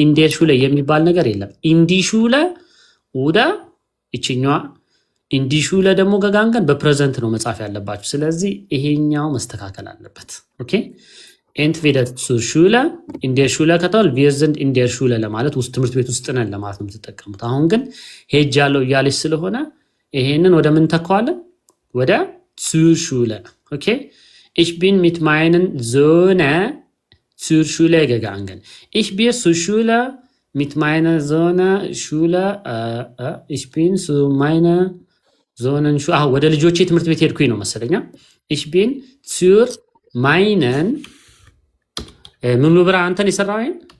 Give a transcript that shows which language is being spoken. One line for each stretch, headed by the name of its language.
Amharic: in der Schule የሚባል ነገር የለም። in die Schule ወደ እቺኛዋ in die Schule ደግሞ gegangen በፕሬዘንት ነው መጻፍ ያለባችሁ። ስለዚህ ይሄኛው መስተካከል አለበት። ኦኬ። entweder zur Schule in der Schule ከተባለ
German: wir sind in der Schule
Amharic: ለማለት ውስጥ ትምህርት ቤት ውስጥ ነን ለማለት ነው የምትጠቀሙት። አሁን ግን ሄጃለሁ እያለች ስለሆነ ይሄንን ወደ ምን ተካዋለን?
German: ወደ zur Schule። ኦኬ። ich bin mit meinen Söhnen zur Schule gegangen. ich bin zur Schule mit meiner Söhne Schule ich bin zu meiner Söhnen Schule
Amharic: ወደ ልጆቼ ትምህርት ቤት ሄድኩኝ ነው መሰለኛ።
German: ich bin zur meinen
Amharic: ምን ብራ አንተን ይሰራው ይሄን